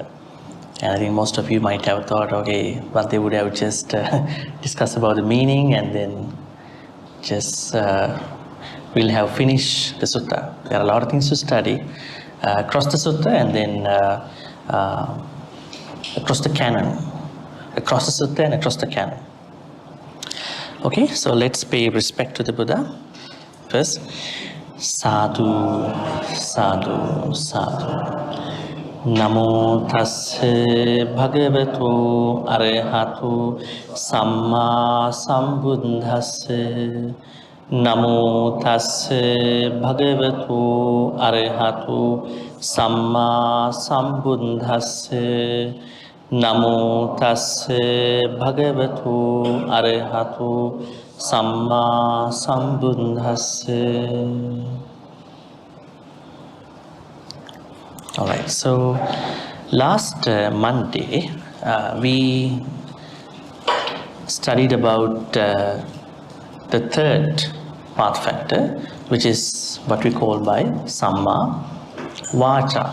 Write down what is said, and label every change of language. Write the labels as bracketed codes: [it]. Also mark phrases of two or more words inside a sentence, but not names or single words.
[en] And I think most of you might have thought, okay, but they would have just discussed about the meaning and then just we'll have finished the Sutta. There are a lot of things to study across the Sutta and then across the canon. Across the Sutta and across the canon. Okay, so let's pay respect to the Buddha first. [pi] Sadhu, sadhu, sadhu. Namo tasse bhagavato arahato samma sambuddhasse. Namo tasse bhagavato arahato samma sambuddhasse. Namo tasse bhagavato arahato Samma sambuddhasse. [en] All right, so last Monday we studied about the third path factor, which is what we call by [pi] Samma Vacha.